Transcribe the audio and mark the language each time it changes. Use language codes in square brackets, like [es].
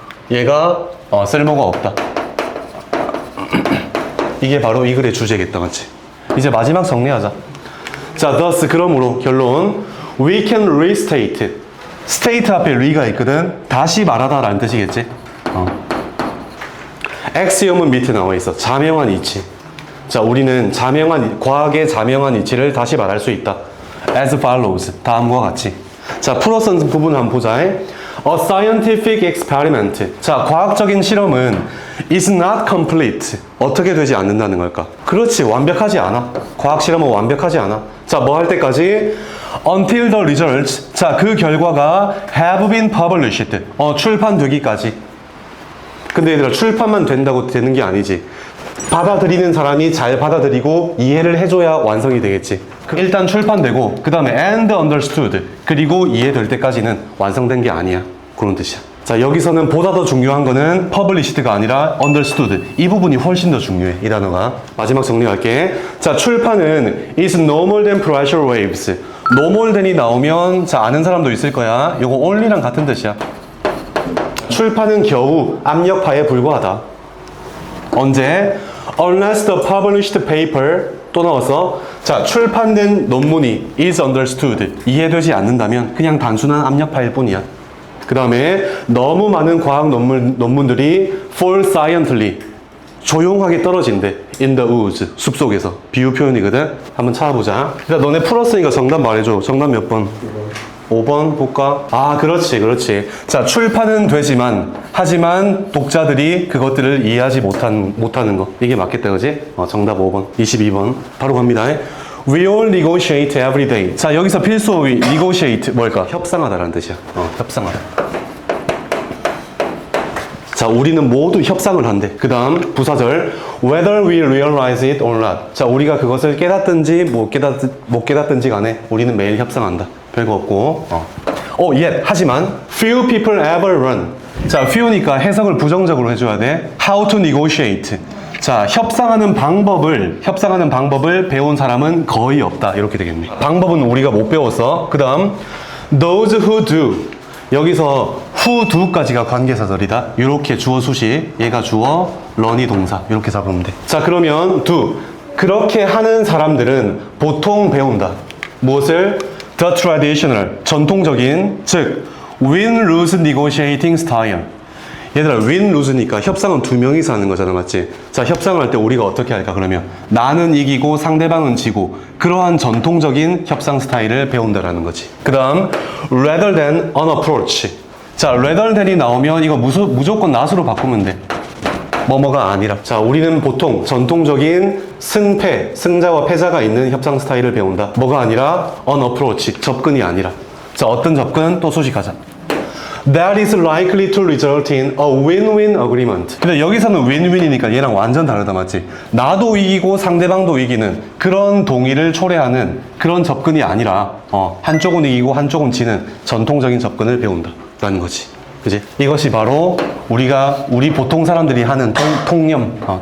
[ko] 얘가 쓸모가 없다. 이게 바로 이 글의 주제겠다, 맞지? 이제 마지막 정리하자. [en] 자, thus [ko] 그러므로 결론 [en] we can restate. [ko] state 앞에 re가 있거든. 다시 말하다 라는 뜻이겠지? axiom은 밑에 나와 있어. 자명한 이치. 자, 우리는 과학의 자명한 이치를 다시 말할 수 있다. as follows. 다음과 같이. 자, 풀어 쓴 부분 한번 보자. [en] A scientific experiment. [ko] 자, 과학적인 실험은 [en] is not complete. [ko] 어떻게 되지 않는다는 걸까? 그렇지, 완벽하지 않아. 과학 실험은 완벽하지 않아. 자, 뭐 할 때까지? [en] Until the results. [ko] 자, 그 결과가 have been published. 출판되기까지. 근데 얘들아, 출판만 된다고 되는 게 아니지. 받아들이는 사람이 잘 받아들이고 이해를 해줘야 완성이 되겠지. 일단 출판되고 그 다음에 and understood. 그리고 이해될 때까지는 완성된 게 아니야. 그런 뜻이야. 자, 여기서는 보다 더 중요한 거는 published가 아니라 understood. 이 부분이 훨씬 더 중요해, 이 단어가. 마지막 정리할게. 자, 출판은 [en] is no more than pressure waves. [ko] no more than이 나오면, 자, 아는 사람도 있을 거야. 요거 only랑 같은 뜻이야. 출판은 겨우 압력파에 불과하다. 언제? [en] Unless the published paper [ko] 또 나왔어. 자, 출판된 논문이 is understood. 이해되지 않는다면 그냥 단순한 압력파일 뿐이야. 그 다음에 너무 많은 과학 논문들이 [en] fall silently [ko] 조용하게 떨어진대. in the woods 숲속에서. 비유 표현이거든. 한번 찾아보자. 일단 너네 풀었으니까 정답 말해줘. 정답 몇 번? 5번 볼까? 아, 그렇지. 자, 출판은 되지만 하지만 독자들이 그것들을 이해하지 못하는 거. 이게 맞겠다, 그지? 정답 5번. 22번. 바로 갑니다. [en] We all negotiate every day. [ko] 자, 여기서 필수어휘 negotiate 뭘까? 협상하다라는 뜻이야. 협상하다. 자, 우리는 모두 협상을 한대. 그 다음 부사절 [en] whether we realize it or not. [ko] 자, 우리가 그것을 깨닫든지 못 깨닫든지 간에 우리는 매일 협상한다. 별거 없고. [en] yet 하지만 few people ever run. [ko] 자, few니까 해석을 부정적으로 해줘야 돼. [en] how to negotiate. [ko] 자, 협상하는 방법을 배운 사람은 거의 없다. 이렇게 되겠네. 방법은 우리가 못 배웠어. 그 다음 those who do. 여기서 who do까지가 관계사절이다. 이렇게 주어 수식, 얘가 주어, run이 동사. 이렇게 잡으면 돼. 자, 그러면 do. 그렇게 하는 사람들은 보통 배운다. 무엇을? [en] The traditional, 전통적인, 즉 win-lose negotiating style. [ko] 얘들아, win-lose니까 협상은 두 명이서 하는 거잖아, 맞지? 자, 협상을 할 때 우리가 어떻게 할까, 그러면? 나는 이기고 상대방은 지고, 그러한 전통적인 협상 스타일을 배운다라는 거지. 그 다음, rather than an approach. 자, rather than이 나오면 이거 무조건 not으로 바꾸면 돼. 뭐뭐가 아니라. 자, 우리는 보통 전통적인 승자와 패자가 있는 협상 스타일을 배운다. 뭐가 아니라 an approach, 접근이 아니라. 자, 어떤 접근? 또 소식하자. [en] That is likely to result in a win-win agreement. [ko] 근데 여기서는 win-win이니까 얘랑 완전 다르다, 맞지? 나도 이기고 상대방도 이기는 그런 동의를 초래하는 그런 접근이 아니라 한쪽은 이기고 한쪽은 지는 전통적인 접근을 배운다라는 거지. 그지? 이것이 바로 우리 보통 사람들이 하는 통념.